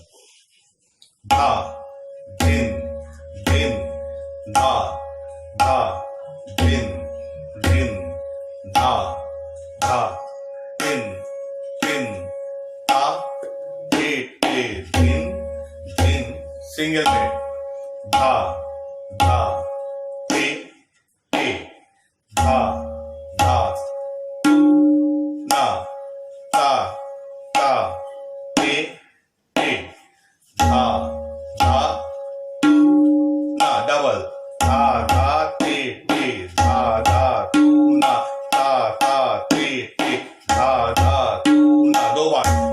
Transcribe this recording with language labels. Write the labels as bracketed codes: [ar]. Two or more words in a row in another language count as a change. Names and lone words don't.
[hi] धा धिन धिन धा धा धिन धिन धा धा धिन धिन ता ते धिन धिन। सिंगल में धा धा ते धा धा ना ता ता ते धा धा ना डबल धा धा ते धा धा टूना ता ता ते धा धा टूना। 2 बार।